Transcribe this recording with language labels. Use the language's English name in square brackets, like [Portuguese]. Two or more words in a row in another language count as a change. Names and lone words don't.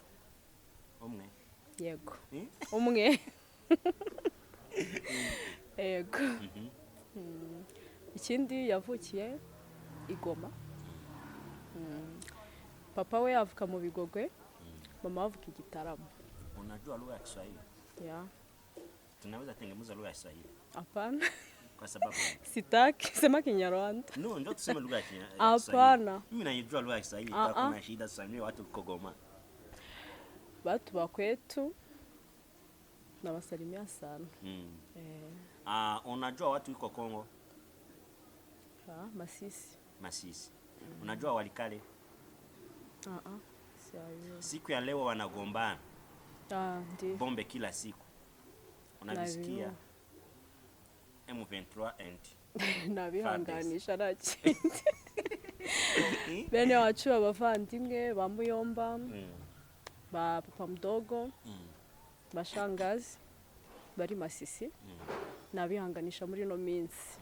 [Kinyarwanda] umwe yego umwe yego ikindi yavukiye i Goma papa we yavuka mu Bigogwe mama avuka i Gitarama. [Swahili] Unajua lugha ya Kiswahili? [English] Yeah. [Swahili] Tunaweza tengeneza lugha ya Kiswahili? Hapana. Kwa sababu sitaki sema Kinyarwanda. No, ndio tuseme lugha ya Kiswahili. Hapana. Mimi najua lugha ya Kiswahili, kuna shida sana mimi watu uko Goma. Watu wa kwetu nawasalimia sana. Unajua watu uko Kongo? Masisi. Masisi. Unajua Walikale? Siku ya leo wanagombana. Ndiyo. Bombe kila siku. Unavisikia? [English] M23 and [Kinyarwanda] nabihanganisha nakindi. Bene wacu abavandimwe ba Muyomba, ba [Swahili] papa mdogo, [Kinyarwanda] bashangazi bari Masisi. Nabihanganisha muri no minsi.